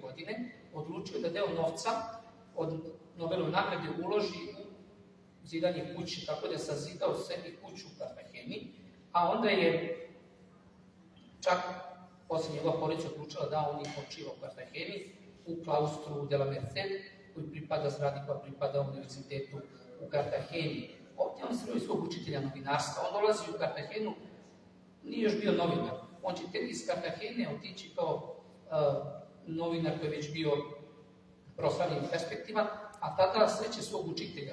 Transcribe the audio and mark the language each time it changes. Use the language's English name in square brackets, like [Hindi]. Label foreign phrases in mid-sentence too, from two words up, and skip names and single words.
[Serbian] godine, odlučio da deo novca od Nobelove nagrade uloži u zidanje kuće, tako da je sazidao sebi kuću u Kartageni, a onda je čak posle njegova porodica odlučila da on i počiva u Kartageni, u klaustru de la Merced, koji pripada zgradi koja pripada univerzitetu u Kartageni. Ovdje on sreo svog učitelja novinarstva. On dolazi u Kartagenu, nije još bio novinar. On će tek iz Kartagene otići kao novinar koji je već bio proslavljen i perspektivan, a tada sreće svog učitelja.